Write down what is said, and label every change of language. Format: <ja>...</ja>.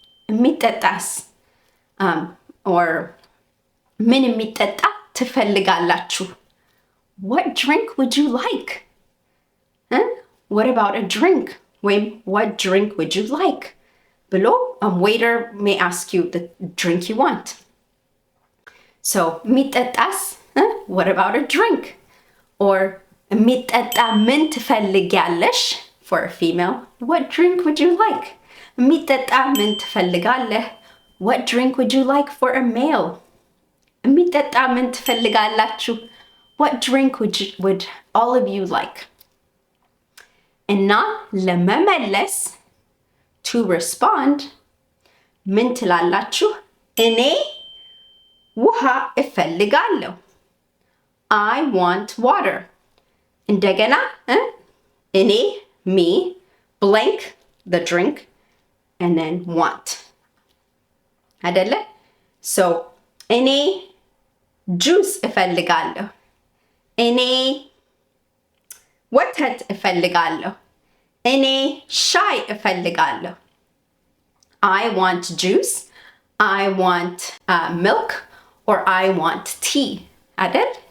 <am>የሚጠጣስ or ምን የሚጠጣ ትፈልጋላችሁ?</am> <en>What drink would you like? What about a drink? ወይም what drink would you like? ብሎ waiter may ask you the drink you want. So የሚጠጣስ what about a drink?</en> <am>Or የሚጠጣ ምን ትፈልጊያለሽ?</am> <en>For a female, what drink would you like?</en> <am>የሚጠጣ ምን ትፈልጋለህ?</am> <en>What drink would you like for a male?</en> <am>የሚጠጣ ምን ትፈልጋላችሁ?</am> <en>What drink would all of you like?</en> <am>እና ለመመለስ</am> <en>to respond</en> <am>ምን ትላላችሁ? እኔ ውሃ እፈልጋለሁ።</am> <en>I want water.</en> <am>እንደገና እኔ</am> <en>me blank the drink and then want አይደለ? So</en> <am>እኔ ጁስ እፈልጋለሁ። እኔ ወተት እፈልጋለሁ። እኔ ሻይ እፈልጋለሁ።</am> <en>I want juice, I want milk, or I want tea አይደል?</en>